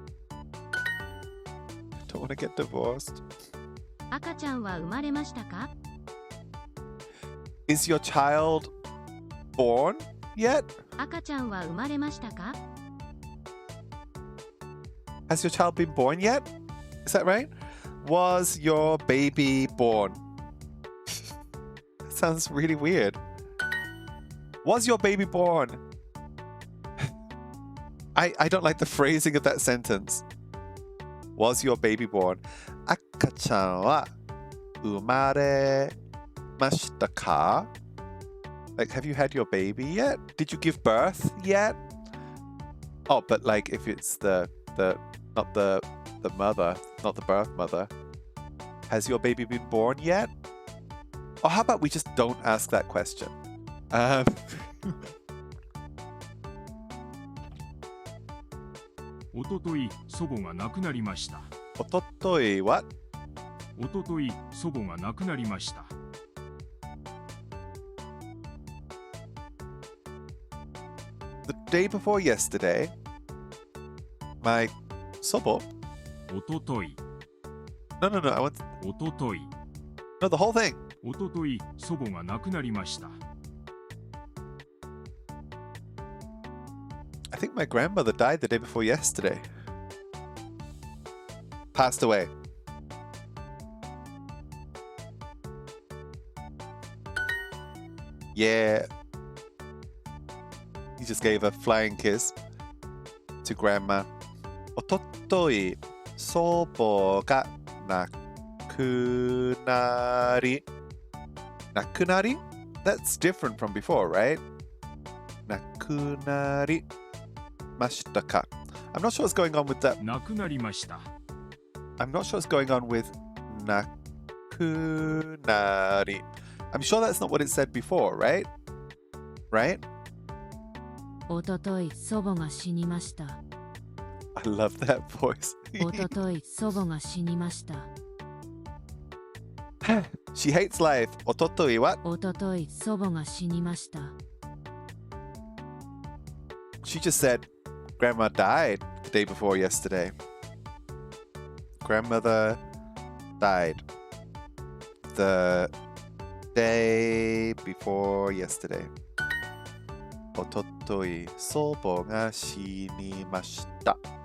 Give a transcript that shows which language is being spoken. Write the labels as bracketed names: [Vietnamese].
[English] I don't want to get divorced. [Japanese] 赤ちゃんは生まれましたか？ [English] Is your child born yet? [Japanese] 赤ちゃんは生まれましたか？ [English] Has your child been born yet? Is that right? Was your baby born? That sounds really weird. Was your baby born? I don't like the phrasing of that sentence. Was your baby born? [Japanese] 赤ちゃんは生まれましたか? [English] Like, have you had your baby yet? Did you give birth yet? Oh, but like if it's the not the mother, not the birth mother. Has your baby been born yet? Or how about we just don't ask that question? [Japanese] おととい祖母が亡くなりました。おととい [English] what? [Japanese] おととい祖母が亡くなりました。 [English] The day before yesterday, my 祖母? [Japanese] おととい [English] No, I want [Japanese] おととい [English] no the whole thing. [Japanese] おととい祖母が亡くなりました。 [English] I think my grandmother died the day before yesterday. Passed away. Yeah. He just gave a flying kiss to grandma. [Japanese] おととい祖母が亡くなり。亡くなり? [English] That's different from before, right? [Japanese] 亡くなりましたか? [English] I'm not sure what's going on with that. [Japanese] 亡くなりました。 [English] I'm not sure what's going on with 亡くなり. I'm sure that's not what it said before, right? Right? [Japanese] おととい祖母が死にました。 [English] I love that voice. [Japanese] おととい祖母が死にました。 [English] She hates life. [Japanese] おととい [English] what? [Japanese] おととい祖母が死にました。 [English] She just said grandma died the day before yesterday. Grandmother died the day before yesterday. [Japanese] おととい祖母が死にました。